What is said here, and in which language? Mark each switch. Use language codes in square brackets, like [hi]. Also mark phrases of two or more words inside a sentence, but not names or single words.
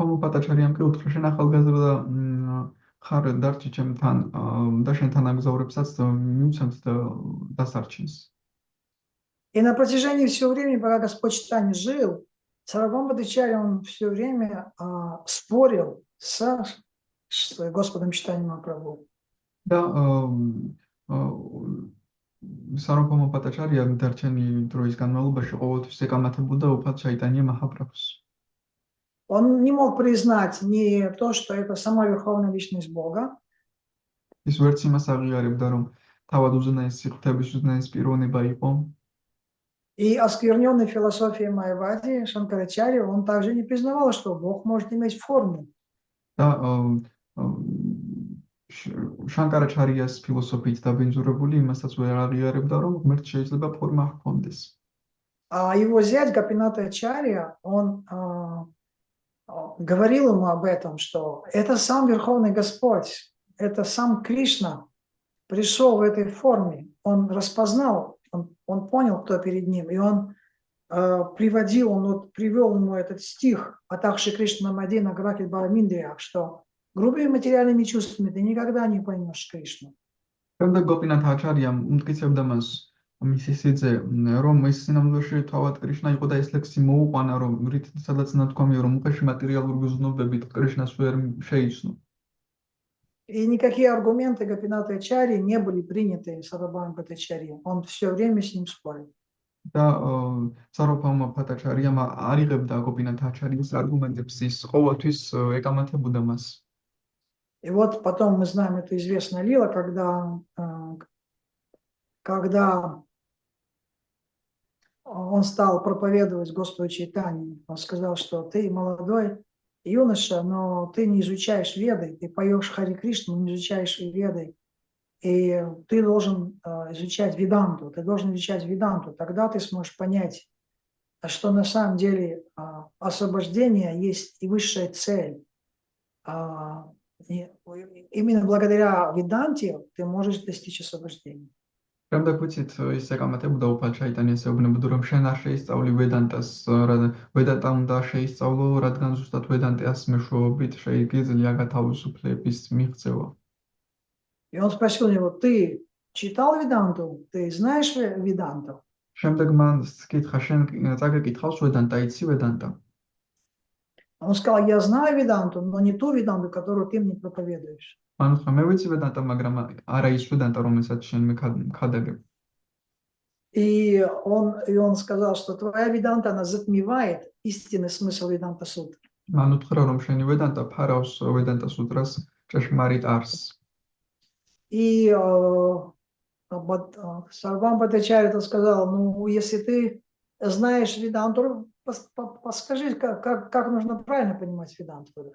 [ka] სარვაბჰაუმა ბჰаттачарьям კი უთხრა, შენ ახალგაზრდა ხარ დარჩი ჩემთან და შენთან აგზავრებსაც მივცემთ და დასარჩენს. [ru] И на протяжении всего времени, пока Господь Чайтанья жил, Сарвабхаума Бхаттачарья, он все время спорил с Господом Чайтаньей Махапрабху. [ka] და სარვაბჰაუმა ბჰატაჩარია დარჩენი დროის განმავლობაში ყოველთვის ეკამათებოდა უფალ ჩაიტანია მაჰაპრაბჰუს. [ru] Он не мог признать не то, что это сама Верховная Личность Бога, [ka] ის ვერც იმას აღიარებდა, რომ თავად უზენაესი ღვთების უზენაესი პიროვნება იყო. [ru] и оскверненной философией Майявади Шанкарачарья, он также не признавал, что Бог может иметь форму. [ka] და შანკარაჩარიას ფილოსოფიით დაბინძურებული იმასაც ვერ აღიარებდა, რომ ღმერთს შეიძლება ფორმა ჰქონდეს. [ru] А его зять Гопинатачарья, он говорил ему об этом, что это сам Верховный Господь, это сам Кришна пришел в этой форме. Он распознал, он понял, кто перед ним, и он привел ему этот стих «Атахши Кришна Мадина Гракит Баламиндриях», что грубыми материальными чувствами ты никогда не поймешь Кришну. [ka] შემდეგ გოპინათაჩარიამ უმტკიცებდა მას მისი სიძე, რომ ის სინამდვილეში თავად კრიშნა იყო და ეს ლექსი მოუყვანა, რომ რით სადაც ნათქვამია, რომ უხეში მატერიალური გზნობებით კრიშნას ვერ შეიცნო. [ru] И никакие аргументы Гопинатачарьи не были приняты Сарвабхаумой Бхаттачарьей. Он все время с ним спорил. [ka] და სარვაბჰაუმა ბჰატაჩარიამ არ იღებდა გოპინათაჩარიას არგუმენტებს, ის ყოველთვის ეკამათებოდა მას. [ru] И вот потом мы знаем эту известную лила, когда он стал проповедовать Господу Чайтанье. Он сказал, что ты молодой юноша, но ты не изучаешь Веды, ты поешь Хари Кришну, не изучаешь Веды. И ты должен изучать Веданту, тогда ты сможешь понять, что на самом деле освобождение есть и высшая цель. И именно благодаря Веданте ты можешь достичь освобождения. [ka] Შემდეგ ვიცით ის ეკამათებოდა უფალ ჩაიტანიას, ეუბნებოდა, რომ შენ არ შეისწავლი ვედანტას, ვედანტა უნდა შეისწავლო, რადგან ზუსტად ვედანტას მეშვეობით შეიგიძლია გათავისუფლების მიღწევა. [ru] И он спросил у него: ты читал Веданту? Ты знаешь Веданту? [ka] შემდეგ მან კითხა, შენ წაგეკითხავს ვედანტა, იცი ვედანტა? [ru] Он сказал: я знаю Веданту, но не ту Веданту, которую ты мне проповедуешь. [ka] მან უთხრა, მე ვიცი ვედანტა, მაგრამ არა ის ვედანტა, რომელსაც შენ მეკადაგებ. [ru] И он сказал, что твоя Веданта, она затмевает истинный смысл Веданта Сутры. [ka] მან უთხრა, რომ შენი ვედანტა ფარავს ვედანტა სუტრას ჭეშმარიტ არსს. [ru] И Сарвабхаума Бхаттачарья сказал: ну, если ты знаешь Веданту, подскажи, как нужно правильно понимать Веданту.